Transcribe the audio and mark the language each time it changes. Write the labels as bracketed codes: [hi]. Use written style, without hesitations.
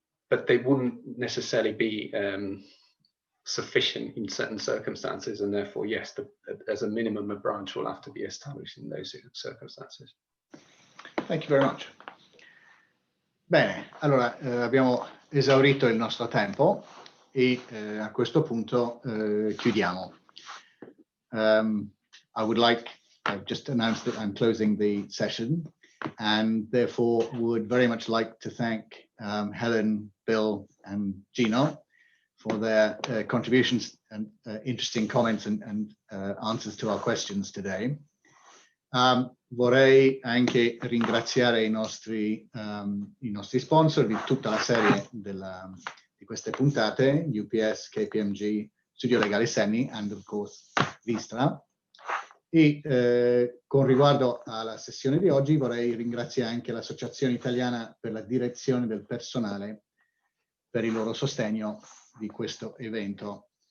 [en] but they wouldn't necessarily be sufficient in certain circumstances, and therefore, yes, as a minimum, a branch will have to be established in those circumstances. Thank you very much. [it] Bene, allora abbiamo esaurito il nostro tempo e a questo punto chiudiamo. [en] I would like, I've just announced that I'm closing the session, and therefore would very much like to thank Helen, Bill, and Gino for their contributions and interesting comments and answers to our questions today. [it] Vorrei anche ringraziare i nostri sponsor di tutta la serie di queste puntate, UPS, KPMG, Studio Legale Semi, [en] and of course [it] Vistra. E con riguardo alla sessione di oggi vorrei ringraziare anche l'Associazione Italiana per la Direzione del Personale per il loro sostegno di questo evento.